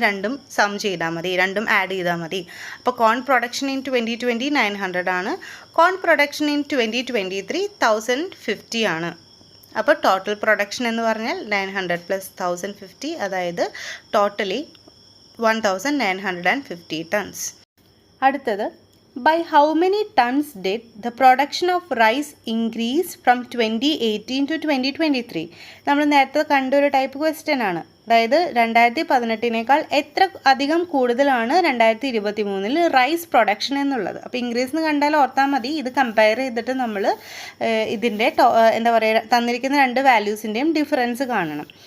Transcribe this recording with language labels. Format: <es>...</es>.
<ml>രണ്ടും സം ചെയ്താൽ മതി, രണ്ടും ആഡ് ചെയ്താൽ മതി. അപ്പോൾ കോൺ പ്രൊഡക്ഷൻ ഇൻ 2020 900 ആണ്. കോൺ പ്രൊഡക്ഷൻ ഇൻ 2023 1050 ആണ്. അപ്പോൾ ടോട്ടൽ പ്രൊഡക്ഷൻ എന്ന് പറഞ്ഞാൽ 900 + 1050, അതായത് ടോട്ടലി 1950 ടൺസ്. അടുത്തത്,</ml> <en>by how many tons did the production of rice increase from 2018 to 2023?</en> <ml>നമ്മൾ നേരത്തെ കണ്ടൊരു ടൈപ്പ് ക്വസ്റ്റ്യൻ ആണ്. അതായത് 2018-നേക്കാൾ എത്ര അധികം കൂടുതലാണ് 2023-ൽ റൈസ് പ്രൊഡക്ഷൻ എന്നുള്ളത്. അപ്പോൾ ഇൻക്രീസ് എന്ന് കണ്ടാൽ ഓർത്താൽ മതി. ഇത് കമ്പയർ ചെയ്തിട്ട് നമ്മൾ ഇതിൻ്റെ എന്താ പറയുക, തന്നിരിക്കുന്ന 2 വാല്യൂസിൻ്റെയും ഡിഫറൻസ് കാണണം.</ml>